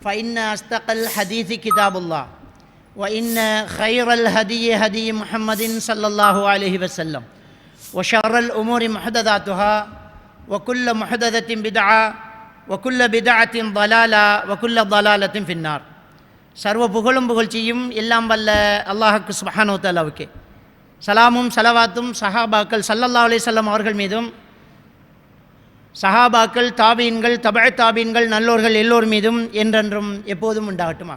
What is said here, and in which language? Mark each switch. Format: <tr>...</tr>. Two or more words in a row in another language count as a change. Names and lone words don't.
<ar>فإن أصدق الحديث كتاب الله وإن خير الهدي هدي محمد صلى الله عليه وسلم وشر الأمور محدثاتها وكل محدثة بدعة وكل بدعة ضلالة وكل ضلالة في النار.</ar> <ta>சர்வ புகழும் புகழ்ச்சியும் எல்லாம் வல்ல அல்லாஹ்வுக்கு</ta> <ar>سبحانه وتعالى.</ar> <ta>சலாமும் சலவாத்தும் சஹாபாக்கள்</ta> <ar>صلى الله عليه وسلم</ar> <ta>அவர்கள் மீதும், சஹாபாக்கள், தாபீன்கள்,</ta> <ar>تبع تابعين,</ar> <ta>நல்லோர்கள் எல்லோர் மீதும் என்றென்றும் எப்போதும் உண்டாகட்டுமாக.</ta>